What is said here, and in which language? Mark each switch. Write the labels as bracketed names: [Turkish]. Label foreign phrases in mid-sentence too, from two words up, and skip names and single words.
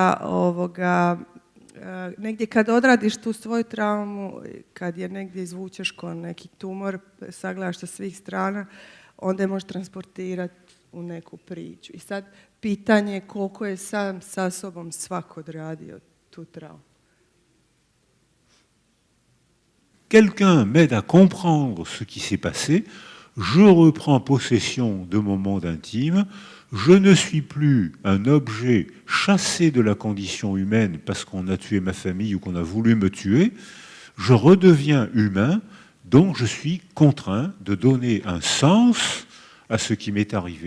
[Bosnian] Tako da negdje kad odradiš tu svoju traumu, kad je negdje izvučeš ko neki tumor, sagledaš sa svih strana, onda je možeš transportirati u neku priču. I sad pitanje je koliko je sam sa sobom svako odradio tu traumu. [French] Quelqu'un m'aide à comprendre ce qui s'est passé, je reprends possession de mon monde intime, je ne suis plus un objet chassé de la condition humaine parce qu'on a tué ma famille ou qu'on a voulu me tuer, je redeviens humain, donc je suis contraint de donner un sens à ce qui m'est arrivé.